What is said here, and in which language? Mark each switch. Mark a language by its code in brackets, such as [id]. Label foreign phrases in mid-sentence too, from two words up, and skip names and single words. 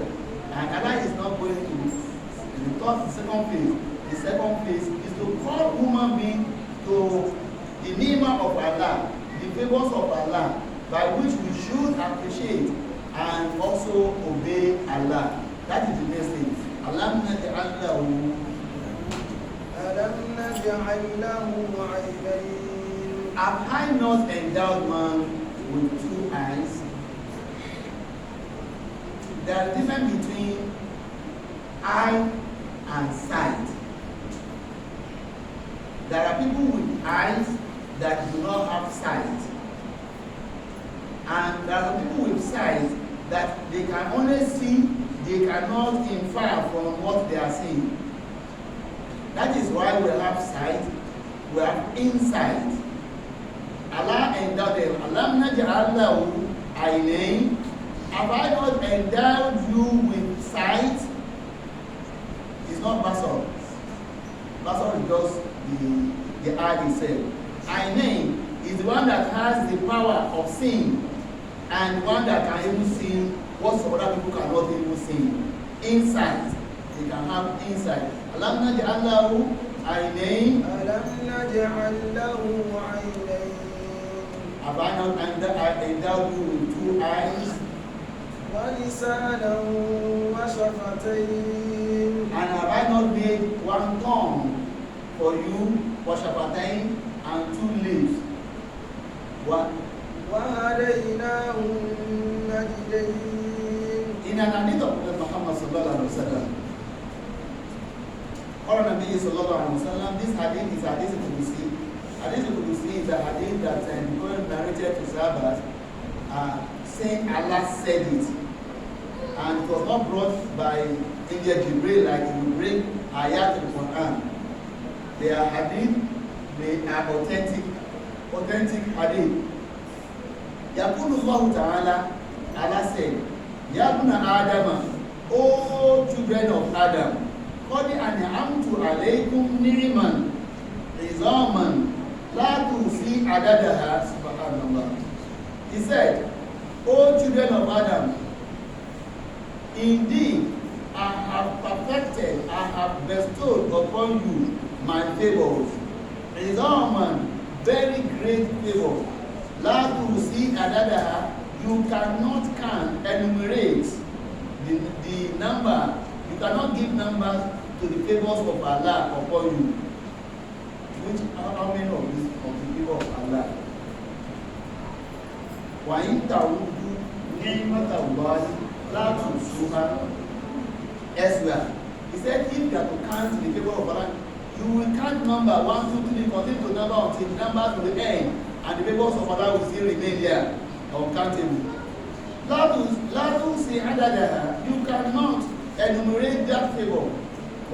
[en] And Allah is not going to the second phase. The second phase is to call human being to the name of Allah, the favors of Allah, by which we should appreciate and also obey Allah. That is the next thing. [ar] ألم نجعل له عينين. [en] Have I not endowed man with 2 eyes? There is a difference between eye and sight. There are people with eyes that do not have sight. And there are people with sight that they can only see, they cannot infer from what they are seeing. That is why we have sight, we have insight. Allah endowed them. [ar] ألم نجعل له عينين. [en] Have I not endowed you with sight? It's not basar. Basar is just the eye itself. Aynayn is the one that has the power of seeing, and one that can even see what some other people cannot even see. Insight. They can have insight. [ar] ألم نجعل له عينين. ألم نجعل له عينين. [en] Have I not endowed you with 2 eyes? [ar] وَلِسَانًا وَشَفَتَيْنِ. [en] And have I not made 1 tongue for you, وَشَفَتَيْنِ, and 2 lips? What? [ar] وَهَدَيْنَاهُ النَّجْدَيْنِ. [en] In an hadith of Prophet Muhammad [ar] صلى الله عليه وسلم, [en] this hadith is [ar] حديث قدسي. حديث قدسي [en] is a hadith that God narrated to Sahabas, saying Allah said it. And it was not brought by Angel Jibril like he would bring [ar] آيات القرآن. [en] They are hadith, they are authentic hadith. [ar] يقول الله تعالى, [en] Allah said, [ar] يا ابن آدم, [en] O children of Adam, [ar] قد أنعمت عليكم نعما عظاما لا تحصي عددها سبحان الله. [en] He said, O children of Adam, indeed, I have perfected, I have bestowed upon you my favors. Izaman, very great favor. [ar] لا تحصي عددها, [en] you cannot enumerate the number, you cannot give numbers to the favors of Allah upon you. Which how many of the people of Allah? [ar] وإن تعدوا نعمة الله لا تحصوها. [en] Elsewhere, he said, if you are to count the favor of Allah, you will count number 1, 2, 3, continue to number until the number to the end, and the favors of Allah will still remain there, uncountable. [ar] لا تحصي عددها, [en] you cannot enumerate that favor.